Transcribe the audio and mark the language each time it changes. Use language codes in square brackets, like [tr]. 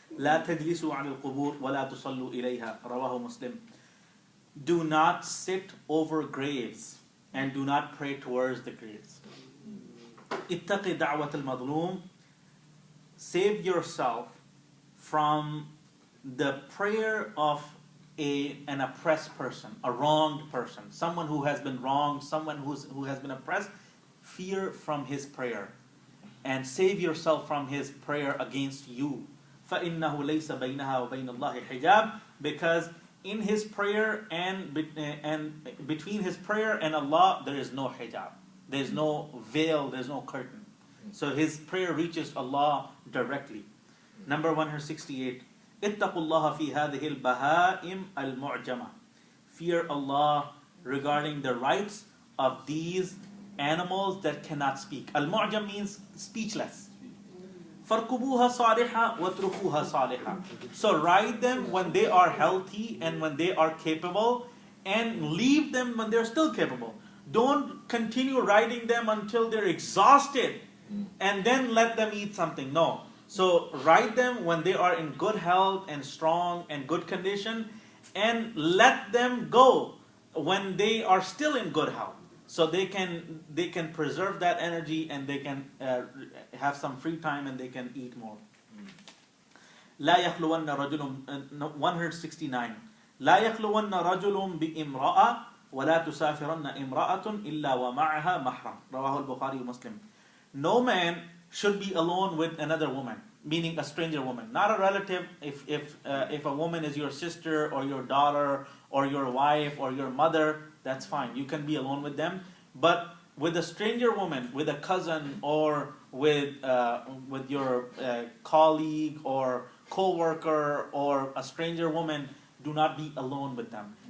[ar] لا تجلسوا على القبور ولا تصلوا إليها. [en] رواه Muslim. Do not sit over graves and do not pray towards the graves. [ar] اتقي دعوة المظلوم. [en] Save yourself from the prayer of an oppressed person, a wronged person, someone who has been wronged, someone who has been oppressed. Fear from his prayer, and save yourself from his prayer against you. [ar] فَإِنَّهُ لَيْسَ بَيْنَهَا وَبَيْنَ اللَّهِ حِجَابٌ. [en] Because in his prayer and between his prayer and Allah there is no hijab, there is no veil, there is no curtain. So his prayer reaches Allah directly. Number 168. [ar] اتقوا الله في هذه البهائم المعجمة. [en] Fear Allah regarding the rights of these animals that cannot speak. Al-mu'jam means speechless. [ar] فَارْكُبُوهَا صَالِحًا وَاتْرُكُوهَا صَالِحًا. [en] So ride them when they are healthy and when they are capable, and leave them when they're still capable. Don't continue riding them until they're exhausted and then let them eat something. No. So ride them when they are in good health and strong and good condition, and let them go when they are still in good health. So they can preserve that energy, and they can have some free time, and they can eat more. [ar] لا يخلون رجل 169. لا يخلون رجل بامرأة ولا تسافرن امرأة إلا ومعها محرم. رواه البخاري ومسلم. [en] No man should be alone with another woman, meaning a stranger woman, not a relative. If a woman is your sister or your daughter or your wife or your mother, that's fine. You can be alone with them. But with a stranger woman, with a cousin, or with your colleague or co-worker or a stranger woman, do not be alone with them.